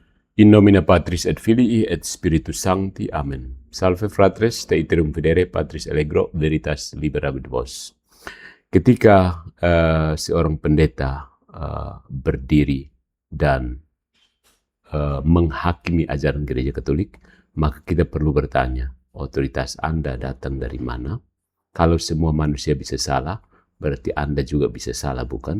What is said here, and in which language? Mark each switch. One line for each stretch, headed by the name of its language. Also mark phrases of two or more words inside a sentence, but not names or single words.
Latin: In nomine Patris et Filii et Spiritus Sancti. Amen. Salve fratres, te iterum videre Patris Allegro, veritas liberabit vos.
Indonesian: Ketika seorang pendeta berdiri dan menghakimi ajaran gereja Katolik, maka kita perlu bertanya, otoritas Anda datang dari mana? Kalau semua manusia bisa salah, berarti Anda juga bisa salah, bukan?